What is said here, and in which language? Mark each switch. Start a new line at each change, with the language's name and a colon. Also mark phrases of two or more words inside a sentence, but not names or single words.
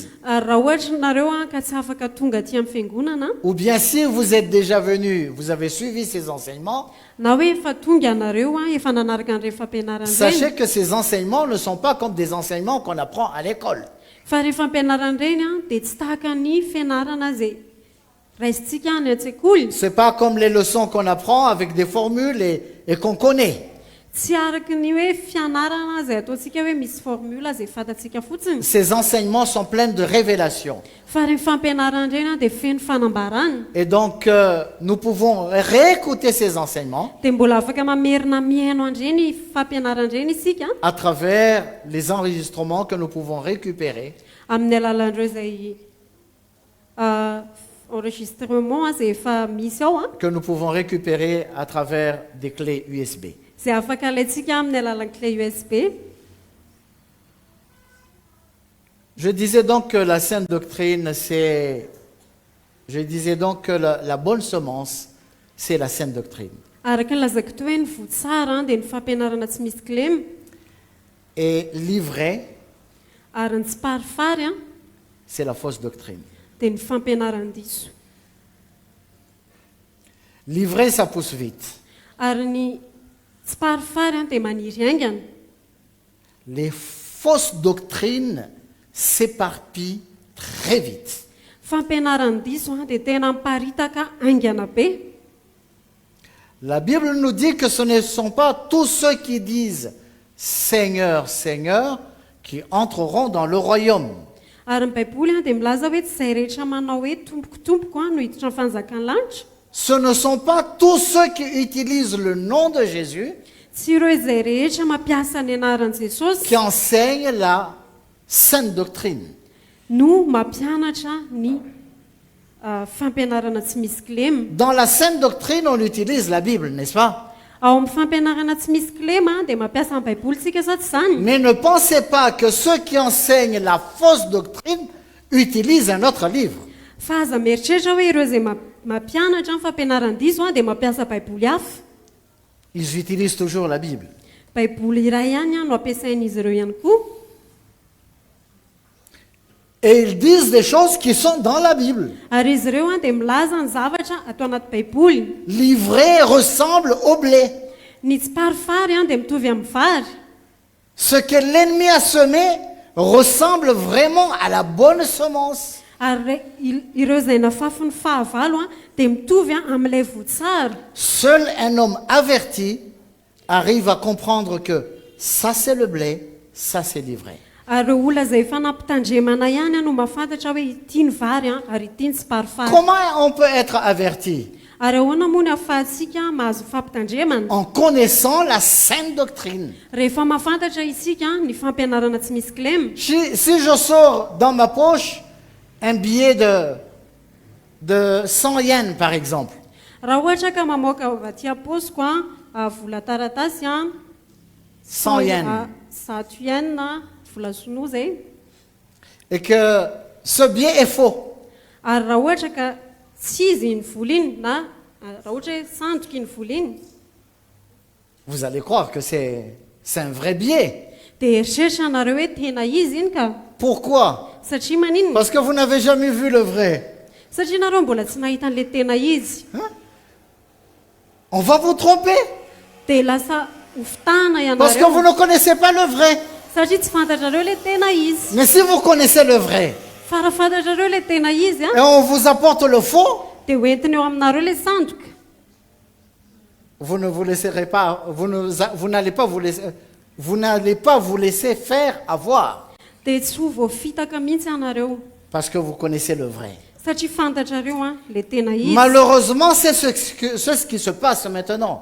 Malagasy: Ary raha ohatra nareo ka tsy afaka tonga aty amin'ny fiangonana,
French: ou bien si vous êtes déjà venu, vous avez suivi ces enseignements,
Malagasy: na hoe efa tonga nareo efa nanaraka an'ireny fampianarana
French: sachez
Malagasy: ireny,
French: que ces enseignements ne sont pas comme des enseignements qu'on apprend à l'école.
Malagasy: fa rehefa fampianarana ireny dia tsy tahaka ny fianarana izay raisintsika any an-tsekoly.
French: C'est pas comme les leçons qu'on apprend avec des formules et qu'on connaît.
Malagasy: Tsy araky ny hoe fianarana izay ataontsika hoe misy formule izay fantatsika fotsiny.
French: Ces enseignements sont pleins de révélations.
Malagasy: Fa reny fampianarana ireny dia feno fanambarana,
French: Et donc, nous pouvons réécouter ces enseignements
Malagasy: dia mbola afaka mamerina mihaino andreny fampianarana ireny isika
French: à travers les enregistrements que nous pouvons récupérer
Malagasy: amin'ny alalan'ireo izay enregistrement izay efa misy ao
French: que nous pouvons récupérer à travers des clés USB.
Malagasy: izay afaka alaitsika amin'ny alalan'ny clé USB.
French: Je disais donc que la sainte doctrine, c'est... Je disais donc que la bonne semence, c'est la sainte doctrine.
Malagasy: Araka ny lazako toy hoe ny votsara dia ny fampianarana tsy misy kilema,
French: Et l'ivraie,
Malagasy: ary ny tsiparifary
French: c'est la fausse doctrine.
Malagasy: dia ny fampianaran-diso.
French: L'ivraie, ça pousse vite.
Malagasy: Ary ny tsiparifary dia maniry aingana.
French: Les fausses doctrines s'éparpillent très vite.
Malagasy: Fampianaran-diso dia tena miparitaka aingana be.
French: La Bible nous dit que ce ne sont pas tous ceux qui disent Seigneur, Seigneur qui entreront dans le royaume.
Malagasy: Ary ny baiboly dia milaza hoe tsy izay rehetra manao hoe tompoko no hiditra ny fanjakan'ny lanitra.
French: Ce ne sont pas tous ceux qui utilisent le nom de Jésus
Malagasy: Tsy ireo izay rehetra mampiasa ny anaran'i Jesosy
French: qui enseignent la sainte doctrine.
Malagasy: no mampianatra ny fampianarana tsy misy kilema.
French: Dans la sainte doctrine, on utilise la Bible, n'est-ce pas?
Malagasy: Ao amin'ny fampianarana tsy misy kilema dia mampiasa ny baibolitsika sa tsy izany.
French: Mais ne pensez pas que ceux qui enseignent la fausse doctrine utilisent un autre livre.
Malagasy: Fa aza mieritreritra hoe ireo izay mampianatra ny fampianaran-diso dia mampiasa baiboly hafa.
French: Ils utilisent toujours la Bible.
Malagasy: Baiboly iray ihany no ampiasain'izy ireo ihany koa.
French: Et ils disent des choses qui sont dans la Bible.
Malagasy: Ary izy ireo dia milaza ny zavatra atao anaty baiboly.
French: L'ivraie ressemble au blé.
Malagasy: Ny tsiparifary dia mitovy amin'ny vary.
French: Ce que l'ennemi a semé ressemble vraiment à la bonne semence.
Malagasy: Ary ireo izay nafafy ny fahavalo dia mitovy amin'ilay voatsara.
French: Seul un homme averti arrive à comprendre que ça c'est le blé, ça c'est l'ivraie.
Malagasy: Ary ireo olona izay efa nampitandremana ihany no mahafantatra hoe ity ny vary ary ity ny tsiparifary.
French: Comment on peut être averti?
Malagasy: Ary ahoana moa ny ahafahantsika mahazo fampitandremana?
French: En connaissant la sainte doctrine.
Malagasy: Rehefa mahafantatra isika ny fampianarana tsy misy kilema.
French: Si je sors dans ma poche un billet de 100 yens par exemple,
Malagasy: Raha ohatra ka mamoaka avy aty am-paosiko vola taratasy 100 yens, 100 yens vola sinoa zay.
French: et que ce billet est faux,
Malagasy: Ary raha ohatra ka tsy izy iny vola iny na raha ohatra hoe sandroka iny vola iny,
French: vous allez croire que c'est un vrai billet.
Malagasy: dia eritreritra anareo hoe tena izy iny ka.
French: Pourquoi?
Malagasy: Satria maninona?
French: Parce que vous n'avez jamais vu le vrai.
Malagasy: Satria nareo mbola tsy nahita an'ilay tena izy.
French: On va vous tromper
Malagasy: Dia lasa hofitahana
French: parce que vous
Malagasy: ianareo.
French: ne connaissez pas le vrai.
Malagasy: Satria tsy fantatrareo ilay tena izy.
French: Mais si vous connaissez le vrai
Malagasy: Fa raha fantatrareo ilay tena izy
French: et on vous apporte le faux,
Malagasy: dia hoentiny eo aminareo ilay sandroka.
French: vous ne vous laisserez pas, vous n'allez pas vous laisser faire avoir
Malagasy: Dia tsy ho voafitaka mihitsy ianareo.
French: parce que vous connaissez le vrai.
Malagasy: Satria fantatrareo ilay tena izy.
French: Malheureusement, c'est ce qui se passe maintenant.